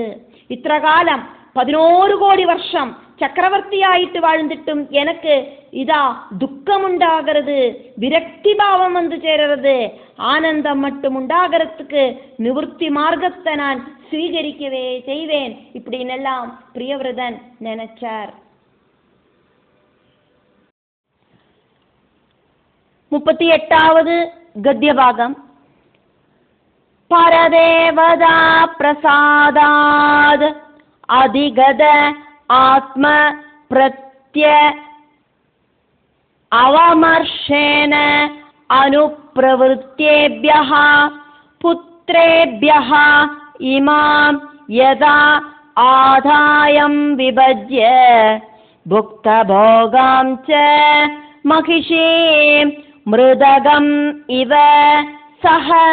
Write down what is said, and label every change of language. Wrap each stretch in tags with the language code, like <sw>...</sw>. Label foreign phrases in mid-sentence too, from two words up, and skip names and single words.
<ml>இത്ര കാലം</ml> <ta>11 கோடி வருஷம் சக்கரவர்த்தி ஆயிட்டு வாழ்ந்துட்டும் எனக்கு இதா துக்கம் உண்டாகிறது, விரக்தி பாவம் வந்து சேருறது. ஆனந்தம் மட்டும் உண்டாகிறதுக்கு நிவர்த்தி மார்க்கத்தை நான் ஸ்வீகரிக்கவே செய்வேன் இப்படின்னு எல்லாம் பிரியவிரதன் நினைச்சார்.</ta> <sa>38வது गद्यभागम्. परदेवता प्रसादाद् अधिगत आत्म प्रत्य अवमर्शेन अनुप्रवृत्तेभ्यः पुत्रेभ्यः इमां यदा आदायं विभज्य भुक्तभोगां च महिषीं मृदगम् इव सह</sa>